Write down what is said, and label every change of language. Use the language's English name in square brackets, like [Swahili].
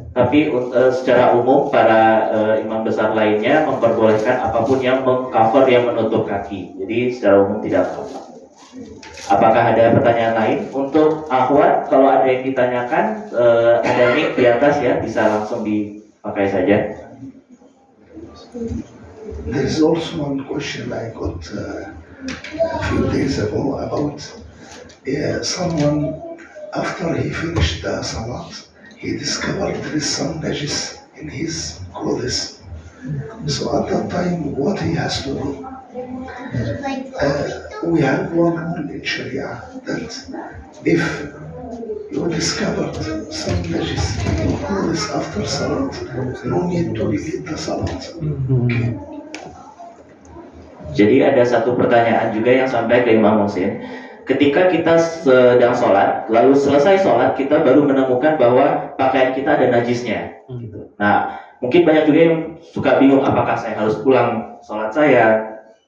[Indonesian] Tapi secara umum para imam besar lainnya memperbolehkan apapun yang mengcover, yang menutup kaki. Jadi secara umum tidak apa-apa. Apakah ada pertanyaan lain? Untuk akhwat, kalau ada yang ditanyakan, ada mic di atas ya, bisa langsung dipakai saja. [English] There is also one question I got a few days ago about someone after he finished the salat, he discovered there is some najis in his clothes. So at that time, what he has to do? We have one rule in Sharia that if you discovered some najis in your clothes after salat, no need to repeat the salat. Okay. [Indonesian] Jadi ada satu pertanyaan juga yang sampai ke Imam Hussein. Ketika kita sedang sholat, lalu selesai sholat, kita baru menemukan bahwa pakaian kita ada najisnya. Nah, mungkin banyak juga yang suka bingung, apakah saya harus pulang sholat saya.